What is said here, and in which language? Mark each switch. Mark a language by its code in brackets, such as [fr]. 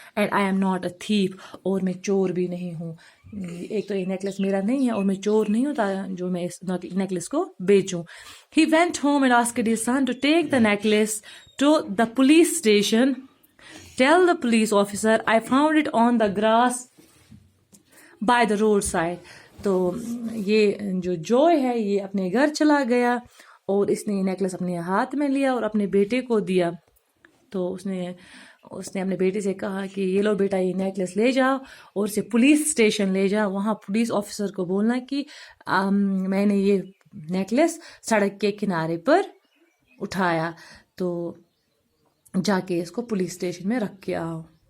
[en] and I am not a thief, [ur] اور میں چور بھی نہیں ہوں. ایک تو یہ نیکلس میرا نہیں ہے اور میں چور نہیں ہوتا جو میں اس نیکلس کو بیچوں. [en] He went home and asked his son to take the necklace to the police station. Tell the police officer I found it on the grass by the roadside. [ur] تو یہ جو جوئے ہے یہ اپنے گھر چلا گیا اور اس نے یہ نیکلس اپنے ہاتھ میں لیا اور اپنے بیٹے کو دیا. تو اس نے اپنے بیٹے سے کہا کہ یہ لو بیٹا، یہ نیکلس لے جاؤ اور اسے پولیس اسٹیشن لے جاؤ، وہاں پولیس آفیسر کو بولنا کہ میں نے یہ نیکلس سڑک کے کنارے پر اٹھایا، تو جا کے اس کو پولیس اسٹیشن میں رکھ کے آؤ.